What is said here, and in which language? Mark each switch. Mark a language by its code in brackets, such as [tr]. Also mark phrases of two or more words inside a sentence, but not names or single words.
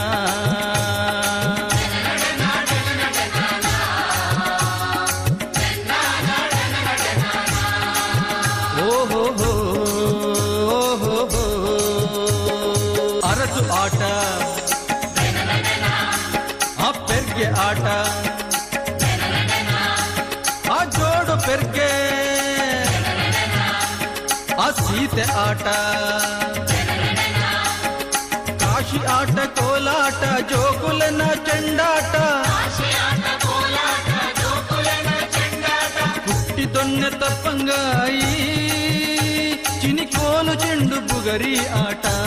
[kn] ಅರಸು ಆಟ, ಆ ಪೆರ್ಗೆ ಆಟ, ಆ ಜೋಡು ಪೆರ್ಗೆ, ಆ ಸೀತೆ ಆಟ, ಕಾಶಿ ಆಟ, ಕೋಲಾಟ, ಜೋಗುಲನ ಚೆಂಡಾಟ, ಕುಟ್ಟಿ ದೊನ್ನೆ ತಪ್ಪಂಗಾಯಿ, ಚಿನಿಕೋಲು ಚೆಂಡು ಬುಗರಿ ಆಟ.